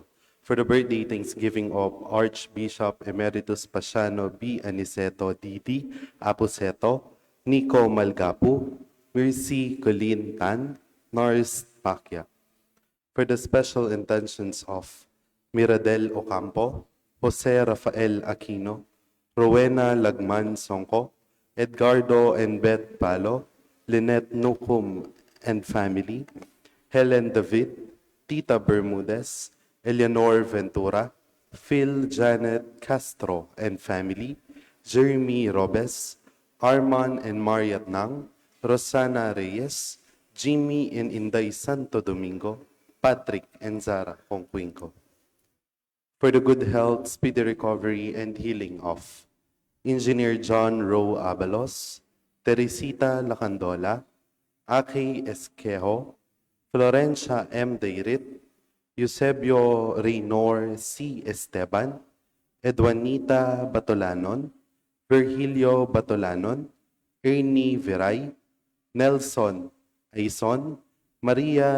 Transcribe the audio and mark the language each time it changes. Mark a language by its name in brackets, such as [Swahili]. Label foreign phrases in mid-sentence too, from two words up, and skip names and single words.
[English] For the birthday Thanksgiving of Archbishop Emeritus Pasiano B. Aniceto Diti Aposeto, Nico Malgapu, Mercy Colleen Tan, Norris Pacquiao. For the special intentions of Miradel Ocampo, Jose Rafael Aquino, Rowena Lagman Songko, Edgardo and Beth Palo, Lynette Nukum and family, Helen David, Tita Bermudez, Eleanor Ventura, Phil Janet Castro and family, Jeremy Robes, Arman and Mariat Nang, Rosana Reyes, Jimmy and Inday Santo Domingo, Patrick and Zara Conquinco. For the good health, speedy recovery, and healing of Engineer John Rowe Abalos, Teresita Lacandola, Aki Esquejo, Florencia M. Deirit, Eusebio Reynor C. Esteban, Edwanita Batolanon, Virgilio Batolanon, Ernie Viray, Nelson Aison, Maria